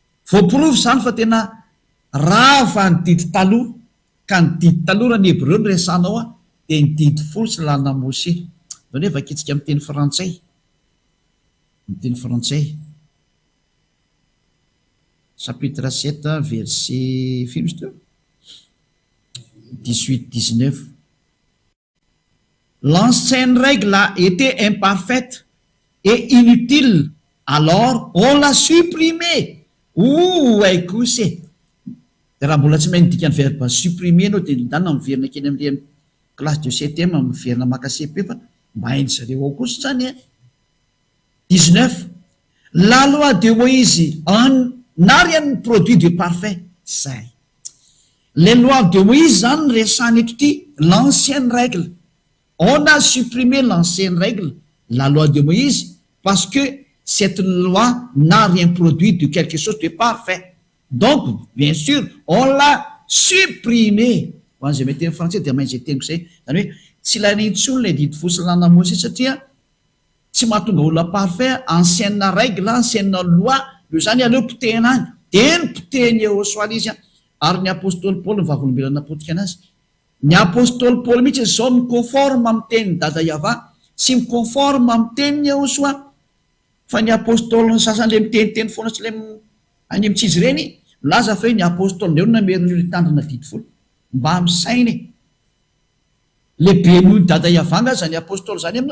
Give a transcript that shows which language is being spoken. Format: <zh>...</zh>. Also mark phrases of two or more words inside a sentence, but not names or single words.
<mg>voaporofo zany fa tena rava ny didy taloha, ka ny didy taloha raha ny hebreo ny resanao a dia ny didy folo sy lalana Mose. Zao hoe vakitsika amin'ny teny frantsay, amin'ny teny frantsay</mg> <fr>chapitre 7 verset</fr> <mg>firy misy teo 18-19.</mg> <fr>L'ancienne règle a été imparfaite et inutile, alors on l'a supprimée.</fr> <mg>Haiko se raha mbola tsy mahay nidika ny</mg> <fr>verbe supprimer</fr> <mg>anao dia nidana miverina keny amin'ny</mg> <fr>classe de septième</fr> <mg>miverina maka CP fa mba hainy zareo ao kosa zany a. 19.</mg> <fr>La loi de Moïse n'a rien produit de parfait. Zay. Les lois de Moïse</fr> <mg>zany resany eto ty</mg> <fr>l'ancienne règle. On a supprimé l'ancienne règle, la loi de Moïse, parce que cette loi n'a rien produit de quelque chose de parfait. Donc, bien sûr, on l'a supprimé.</fr> <mg>Ho an'izay mety teny français dia maintsy teniko zay. Zany hoe tsy lanintsony le didy fosy lana Mose satria tsy mahatonga olona parfait,</mg> <fr>ancienne règle, ancienne loi,</fr> <mg>io zany aleo potehina any. Dia ny potehiny Jehosoa izy ary ny apôstôly Paul mivavolombelona napotika anazy. Ny apôstôly Paul mihitsy zao miconforme amin'ny tenin'ny dada Yava sy miconforme amin'ny tenin'ny Jehosoa. Fa ny apôstôly ny sasany le miteniteny foana tsy le any amin'ny tsizy ireny milaza fa hoe ny apôstôly ndreo nameriny io tandrina didy folo mba misainy lehibe noho ny dada Yavanga zany apôstôly zany aminao.</mg>